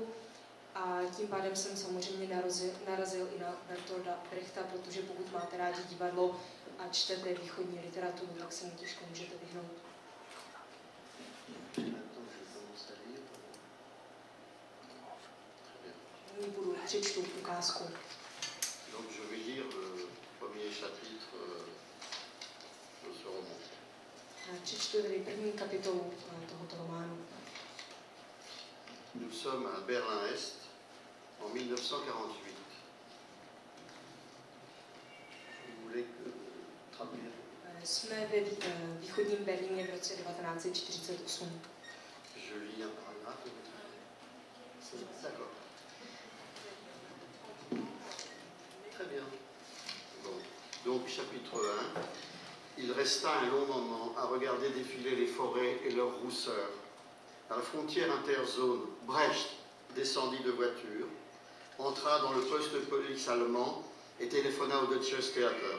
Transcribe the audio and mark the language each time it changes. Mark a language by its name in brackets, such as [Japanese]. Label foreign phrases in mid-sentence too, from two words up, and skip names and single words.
[Czech] A tím pádem jsem samozřejmě narazil i na Bertolda Brechta, protože pokud máte rádi divadlo a čtete východní literaturu, tak se mu těžko můžete vyhnout. Nyní přečtu ukázku. [French] Donc je vais lire le premier chapitre de ce roman. [Czech] Přečtu tedy první kapitolu tohoto románu. [French] Nous sommes à Berlin-Est en 1948. Vous voulez traduire? [Czech] Jsme ve východním Berlíně v roce 1948. [French] Je lis un paragraphe. D'accord. Très bien. Bon. Donc, chapitre 1. Il resta un long moment à regarder défiler les forêts et leurs rousseurs. À la frontière interzone, Brecht descendit de voiture, entra dans le poste de police allemand et téléphona au Deutsches Theater.